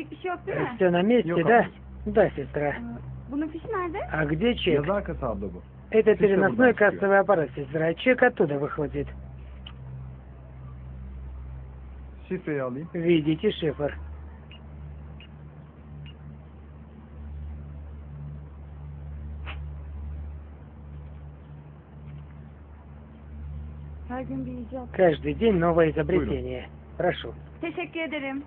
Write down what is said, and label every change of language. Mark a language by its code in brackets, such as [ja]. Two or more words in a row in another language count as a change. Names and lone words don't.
[tr] yok değil mi? [ru] Все на месте, [tr] Yok, [ru] да? Да, сестра. [tr] Bunun fişi nerede? [ru] А где чек? [tr] Yazı arkası abla bu. [ru] Это Фишка переносной [tr] buradan çıkıyor. [ru] кассовый аппарат, сестра. Чек оттуда выходит. [tr] Şifreyi alayım. [ru] Видите шифр? [tr] Her gün bir icat. [ru] Каждый день новое изобретение. Прошу. [tr] Teşekkür ederim.